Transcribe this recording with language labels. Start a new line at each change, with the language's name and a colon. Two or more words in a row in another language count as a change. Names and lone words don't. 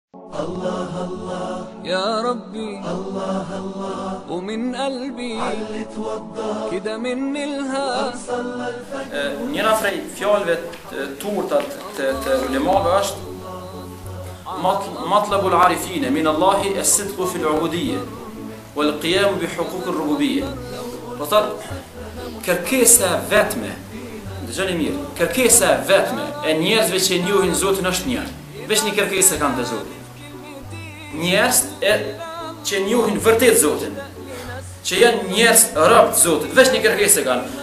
Arabic: الله الله يا ربي الله الله ومن قلبي علي توضى كده مني الها صلى الفجر.
Albanian: Njëra prej fjalëve të urta të ulemave është
Arabic: مطلب العارفين من الله الصدق في العبودية والقيام بحقوق الربوبية.
Albanian: Do thotë kërkesa vetme, dëgjoni mirë, kërkesa vetme e njerëzve që njohin Zotin është një. Veç një kërkesë kanë te Zoti. Njerëz që njohin vërtet Zotin, që janë njerëz rob të Zotit, veç një kërkesë kanë.